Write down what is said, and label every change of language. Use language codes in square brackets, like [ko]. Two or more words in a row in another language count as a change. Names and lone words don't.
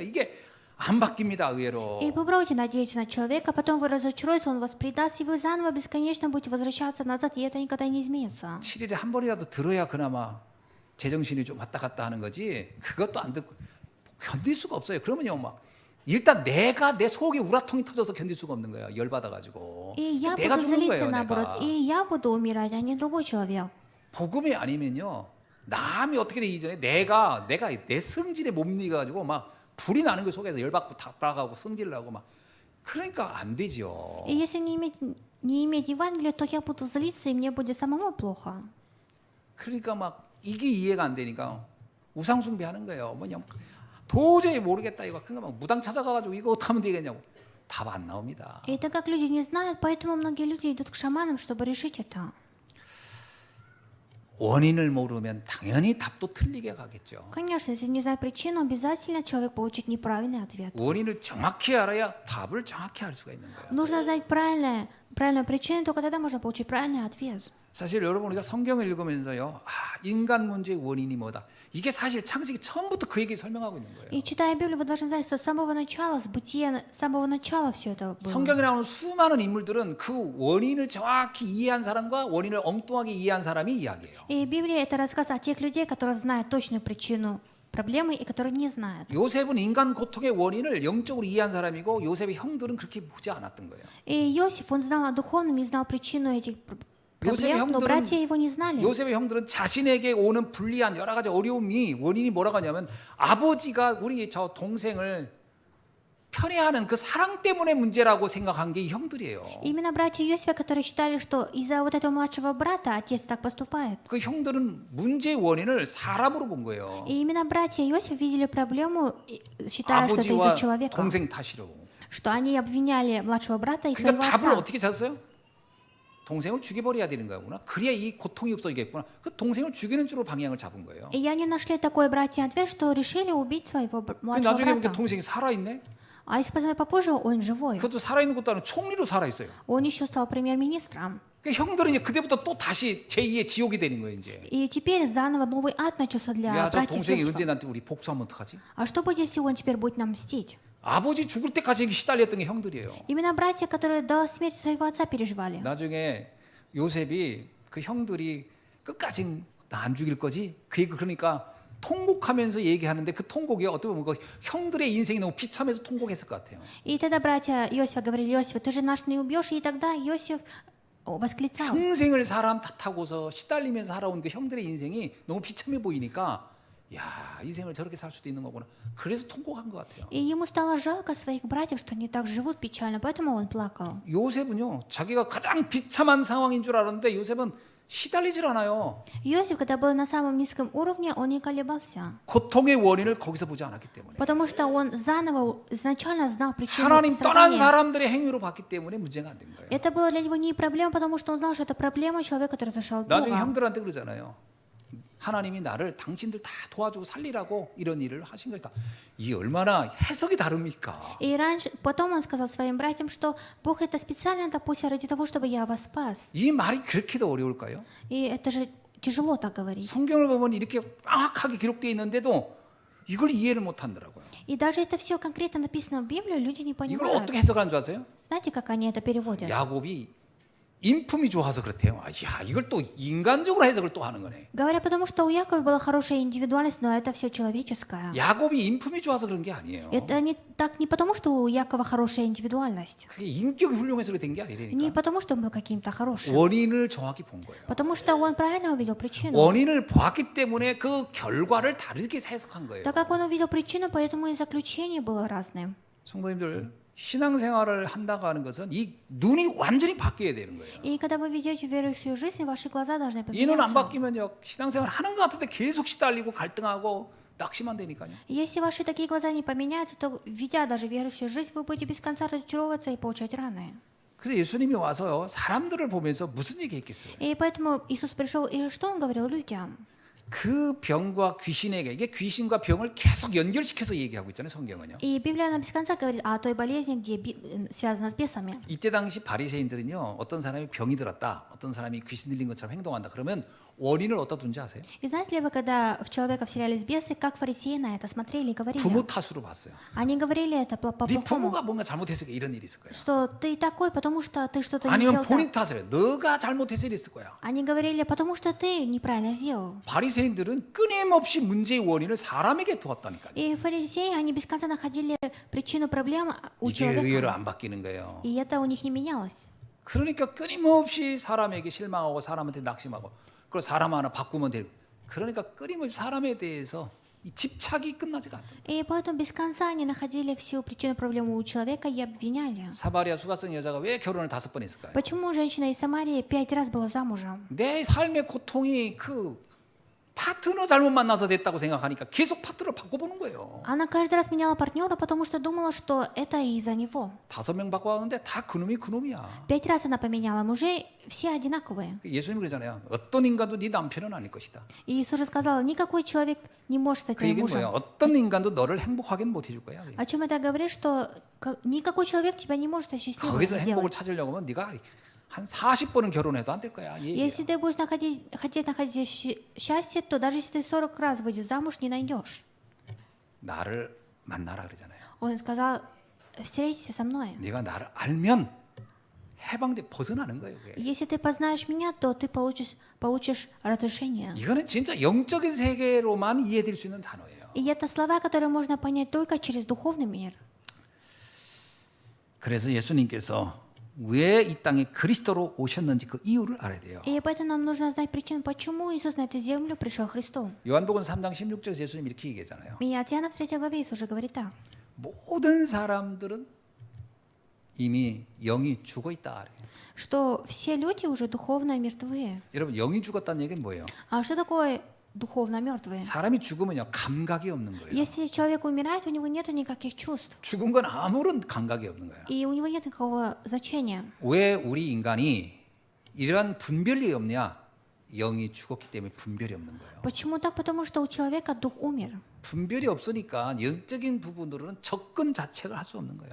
[ko] 이게 안 바뀝니다, 의외로. [ru] И попробуйте надеяться на человека, потом вы разочаруетесь, он вас предаст, и вы заново бесконечно будете возвращаться назад, и это никогда не изменится. [ko] 7일에 한 번이라도 들어야 그나마 제정신이 좀 왔다 갔다 하는 거지. 그것도 안 듣고 견딜 수가 없어요. 그러면요, 막 일단 내가 내 속에 우라통이 터져서 견딜 수가 없는 거예요. 열 받아가지고. [ru] И я [ko] 내가 [ru] буду [ko] 죽는 [ru] злиться [ko] 거예요, [ru] наоборот, [ko] 내가. [ru] и я буду умирать, а не другой человек. [ko] 복음이 아니면요, 남이 어떻게 되기 전에 내가 내 성질에 못 이겨가지고 막 불이 나는 거 속에서 열받고 답답하고 승질나고 막 그러니까 안 되죠. [ru] И если не иметь Евангелия, то я буду злиться, и мне будет самому плохо. [ko] 그러니까 막 이게 이해가 안 되니까 우상 숭배하는 거예요. 뭐냐 도저히 모르겠다 이거. 그러니까 막 무당 찾아가가지고 이거 어떻게 하면 되겠냐고. 답 안 나옵니다. [ru] И так как люди не знают, поэтому многие люди идут к шаманам, чтобы решить это. [ko] 원인을 모르면 당연히 답도 틀리게 가겠죠. [ru] Конечно, если не знать причину, обязательно человек получит неправильный ответ. [ko] 원인을 정확히 알아야 답을 정확히 할 수가 있는 거예요. [ru] Нужно знать правильную причину, только тогда можно получить правильный ответ. [ko] 사실 여러분 우리가 성경을 읽으면서요, 인간 문제의 원인이 뭐다. 이게 사실 창세기 처음부터 그 얘기 설명하고 있는 거예요. [ru] И читая Библию, вы должны знать, что с самого начала, с бытия, с самого начала все это было. [ko] 성경에 나오는 수많은 인물들은 그 원인을 정확히 이해한 사람과 원인을 엉뚱하게 이해한 사람이 이야기예요. [ru] И Библия — это рассказ о тех людей, которые знают точную причину проблемы и которые не знают. [ko] 요셉은 인간 고통의 원인을 영적으로 이해한 사람이고 요셉의 형들은 그렇게 보지 않았던 거예요. [ru] И Иосиф, он знал о духовном и знал причину этих [ko] 요셉의 [ru] проблем, но [ko] 형들은 [ru] братья его не знали. [ko] 요셉의 형들은 자신에게 오는 불리한 여러 가지 어려움이 원인이 뭐라고 하냐면 아버지가 우리 저 동생을 편애하는 그 사랑 때문에 문제라고 생각한 게 이 형들이에요. [ru] Именно братья Иосифа, которые считали, что из-за вот этого младшего брата отец так поступает. [ko] 그 형들은 문제의 원인을 사람으로 본 거예요. [ru] И именно братья Иосифа видели проблему, считая, что это [ko] 아버지와 [ru] из-за человека. [ko] 동생 탓이로. [ru] Что они обвиняли младшего брата и [ko] 그러니까 [ru] своего [ko] 답을 [ru] отца. [ko] 어떻게 찾았어요? 동생을 죽여버려야 되는 거구나. 그래야 이 고통이 없어지겠구나. 그 동생을 죽이는 쪽으로 방향을 잡은 거예요. [ru] И они нашли такой братья ответ, что решили убить своего [ko] 근데 [ru] младшего [ko] 나중에 보니까 [ru] брата. [ko] 동생이 살아있네. [ru] А если посмотреть попозже, он живой. [ko] 그것도 살아있는 것도 아니고 총리로 살아있어요. [ru] Он еще стал премьер-министром. [ko] 그 형들은 이제 그때부터 또 다시 제2의 지옥이 되는 거예요 이제. [ru] И теперь заново новый ад начался для [ko] 야, 저 [ru] братьев [ko] 동생이 [ru] Иосифа. [ko] 언제 나한테 우리 복수하면 어떡하지? [ru] А что будет, если он теперь будет нам мстить? [ko] 아버지 죽을 때까지 시달렸던 게 형들이에요. [ru] Именно братья, которые до смерти своего отца переживали. [ko] 나중에 요셉이 그 형들이 끝까지 나 안 죽일 거지? 그러니까 통곡하면서 얘기하는데 그 통곡이 어떻게 보면 그 형들의 인생이 너무 비참해서 통곡했을 것 같아요. [ru] И тогда братья Иосифа говорили: Иосиф, ты же нас не убьешь. И тогда Иосиф восклицал. [ko] 평생을 사람 탓하고서 시달리면서 살아온 그 형들의 인생이 너무 비참해 보이니까 야, 인생을 저렇게 살 수도 있는 거구나. 그래서 통곡한 것 같아요. [ru] И ему стало жалко своих братьев, что они так живут печально, поэтому он плакал. [ko] 요셉은요, 자기가 가장 비참한 상황인 줄 알았는데 요셉은 시달리질 않아요. [ru] Иосиф, когда был на самом низком уровне, он не колебался, [ko] 고통의 원인을 거기서 보지 않았기 때문에. [ru] потому что он заново изначально знал причину [ko] 하나님 떠난 [ru] страдания. [ko] 사람들의 행위로 봤기 때문에 문제가 안 된 거예요. [ru] Это было для него не проблема, потому что он знал, что это проблема человека, который зашел от [ko] 나중에 [ru] Бога. [ko] 형들한테 그러잖아요. 하나님이 나를 당신들 다 도와주고 살리라고 이런 일을 하신 것이다. 이 얼마나 해석이 다릅니까? [ru] И раньше, потом он сказал своим братьям, что Бог это специально допустил ради того, чтобы я вас спас. [ko] 이 말이 그렇게도 어려울까요? [ru] И это же тяжело так говорить. [ko] 성경을 보면 이렇게 명확하게 기록되어 있는데도 이걸 이해를 못 한다고요. [ru] И даже это все конкретно написано в Библии, люди не [ko] 이걸 [ru] понимают. [ko] 어떻게 해석하는 줄 아세요? [ru] Знаете, как они это переводят? [ko] 야곱이 인품이 좋아서 그렇대요. 야, 이걸 또 인간적으로 해석을 또 하는 거네. [ru] Говорят, потому что у Якова была хорошая индивидуальность, но это все человеческое. [ko] 야곱이 인품이 좋아서 그런 게 아니에요. [ru] Это не потому, что у Якова хорошая индивидуальность. [ko] 그게 인격이 훌륭해서 된 게 [ru] Не [ko] 아니라니까. [ru] потому, что он был каким-то хорошим. [ko] 원인을 정확히 본 거예요. [ru] Потому что он правильно увидел причину. [ko] 원인을 보았기 때문에 그 결과를 다르게 해석한 거예요. [ru] Так как он увидел причину, поэтому и заключение было разным. [ko] 성도님들, 신앙생활을 한다고 하는 것은 이 눈이 완전히 바뀌어야 되는 거예요. [ru] И когда вы ведете верующую жизнь, ваши глаза должны [ko] 이 눈 안 [ru] поменяться. [ko] 바뀌면요, 신앙생활 하는 것 같은데 계속 시달리고 갈등하고 낙심만 되니까요. [ru] Если ваши такие глаза не поменяются, то, ведя даже верующую жизнь, вы будете без конца разочаровываться и получать раны. [ko] 그래서 예수님이 와서요, 사람들을 보면서 무슨 얘기했겠어요? [ru] И поэтому Иисус пришел, и что Он говорил людям? [ko] 그 병과 귀신에게, 이게 귀신과 병을 계속 연결시켜서 얘기하고 있잖아요, 성경은요. [ru] И Библия нам без конца говорит о той болезни, где связана с бесами. [ko] 이때 당시 바리새인들은요, 어떤 사람이 병이 들었다, 어떤 사람이 귀신 들린 것처럼 행동한다, 그러면 원인을 어디다 둔지 아세요? [ru] И знаете ли вы, когда в человека вселялись бесы, как фарисеи на это смотрели и говорили? [ko] 부모 탓으로 봤어요. [ru] Они говорили это [ko] 네 [ru] по-плохому, [ko] 부모가 뭔가 잘못했으니까 이런 일이 있을 거야. [ru] что ты такой, потому что ты что-то не [ko] 아니면 [ru] сделал [ko] 본인 [ru] так. [ko] 탓을 해. 너가 잘못해서 이랬을 거야. [ru] Они говорили, потому что ты неправильно сделал. [ko] 바리새인들은 끊임없이 문제의 원인을 사람에게 두었다니까요. [ru] И фарисеи, они без конца находили причину проблем у [ko] 이게 의외로 [ru] человека. [ko] 안 바뀌는 거예요. [ru] И это у них не менялось. [ko] 그러니까 끊임없이 사람에게 실망하고 사람한테 낙심하고 그리고 사람 하나 바꾸면 되고 그러니까 끊임없이 사람에 대해서 이 집착이 끝나지가 않다. [ru] И поэтому без конца они находили всю причину проблемы у человека и обвиняли. [ko] 사마리아 수가성 여자가 왜 결혼을 5번 했을까요? [ru] Почему женщина из Самарии 5 раз была замужем? [ko] 내 삶의 고통이 그 파트너 잘못 만나서 됐다고 생각하니까 계속 파트너를 바꿔보는 거예요. [ru] Она каждый раз меняла партнера, потому что думала, что это из-за него. [ko] 5명 바꿔왔는데 다 그놈이 그놈이야. [ru] 5 раз она поменяла мужей, все одинаковые. [ko] 예수님 그러잖아요. 어떤 인간도 네 남편은 아닐 것이다. [ru] И Иисус же сказал, никакой человек не может стать [ko] 그 [ru] твоим [ko] 얘기는 뭐야? [ru] мужем. [ko] 어떤 인간도 너를 행복하게 못 해줄 거야. [ru] О чем это говорит, что никакой человек тебя не может счастливым [ko] 거기서 행복을 [ru] сделать. [ko] 찾으려고 하면 네가 한 40번은 결혼해도 안 될 거야. 이 얘기야. [ru] Если ты будешь хотеть находить счастье, то даже если ты 40 раз выйдешь замуж, не найдешь. [ko] 나를 만나라 그러잖아요. [ru] Он сказал, встретись со мной. [ko] 네가 나를 알면 해방돼 벗어나는 거예요. 그게. [ru] Если ты познаешь меня, то ты получишь разрешение. [ko] 이거는 진짜 영적인 세계로만 이해될 수 있는 단어예요. [ru] И это слова, которые можно понять только через духовный мир. [ko] 그래서 예수님께서 왜 이 땅에 그리스도로 오셨는지 그 이유를 알아야 돼요. [ru] И поэтому нам нужно знать причину, почему Иисус на эту землю пришел Христу. [ko] 요한복음 3장 16절에서 예수님 이렇게 얘기하잖아요. [ru] И от Иоанна в 3 главе Иисус уже говорит так. [ko] 모든 사람들은 이미 영이 죽어 있다. [ru] Что все люди уже духовно мертвые. [ko] 여러분 영이 죽었다는 얘기는 뭐예요? [ru] А что такое духовно мертвые? [ko] 사람이 죽으면요 감각이 없는 거예요. [ru] Если человек умирает, у него нет никаких чувств. [ko] 죽은 건 아무런 감각이 없는 거예요. [ru] И у него нет никакого значения. [ko] 왜 우리 인간이 이러한 분별이 없냐? 영이 죽었기 때문에 분별이 없는 거예요. [ru] Почему так? Потому что у человека дух умер. [ko] 분별이 없으니까 영적인 부분으로는 접근 자체를 할 수 없는 거예요.